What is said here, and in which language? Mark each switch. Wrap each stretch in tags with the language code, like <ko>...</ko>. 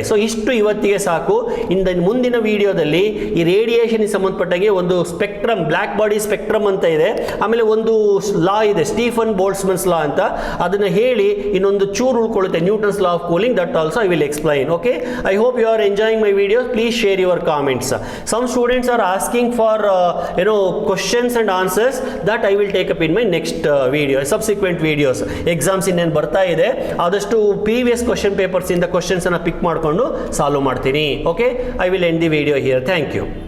<kn>So ಇಷ್ಟು ಇವತ್ತಿಗೆ ಸಾಕು. ಮುಂದಿನ ವಿಡಿಯೋದಲ್ಲಿ ಈ ರೇಡಿಯೇಷನ್ ಸಂಬಂಧಪಟ್ಟಾಗೆ ಒಂದು ಸ್ಪೆಕ್ಟ್ರಮ್, ಬ್ಲ್ಯಾಕ್ ಬಾಡಿ ಸ್ಪೆಕ್ಟ್ರಮ್ ಅಂತ ಇದೆ. ಆಮೇಲೆ ಒಂದು ಲಾ ಇದೆ, ಸ್ಟೀಫನ್ ಬೋಲ್ಟ್ಸ್ಮನ್ಸ್ ಲಾ ಅಂತ. ಅದನ್ನ ಹೇಳಿ ಇನ್ನೊಂದು ಚೂರು ಉಳ್ಕೊಳ್ಳುತ್ತೆ, Newton's law of cooling.</kn> <en>That also I will explain. Okay, I hope you are enjoying my videos. Please share your comments. Some students are asking for questions and answers that I will take up in my next video, subsequent videos.</en> <kn>Exams ಇನ್ನೇನು ಬರ್ತಾ ಇದೆ, ಆದಷ್ಟು previous question papers ಇಂದ questions ಅನ್ನ ಪಿಕ್ ಮಾಡಿಕೊಂಡು solve ಮಾಡ್ತೀನಿ.</kn> <en>Okay, I will end the video here. Thank you.</en>